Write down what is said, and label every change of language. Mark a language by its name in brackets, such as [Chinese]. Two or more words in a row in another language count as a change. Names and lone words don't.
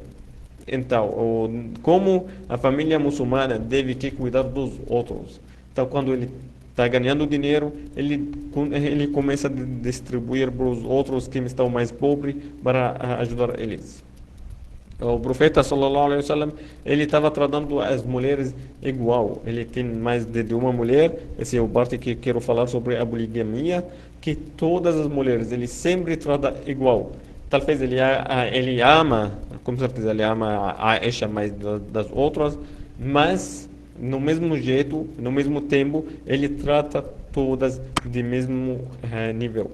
[Portuguese] Então, como a família muçulmana deve que cuidar dos outros. Então, quando ele está ganhando dinheiro, ele começa a distribuir para os outros que estão mais pobres para ajudar eles. O profeta [Arabic] صلى الله عليه وسلم [Portuguese] ele estava tratando as mulheres igual. Ele tem mais de uma mulher. Esse é o parte que quero falar sobre a poligamia, que todas as mulheres ele sempre trata igual. Talvez ele ama, com certeza ele ama a Aisha mais das outras, mas no mesmo jeito, no mesmo tempo, ele trata todas de mesmo nível.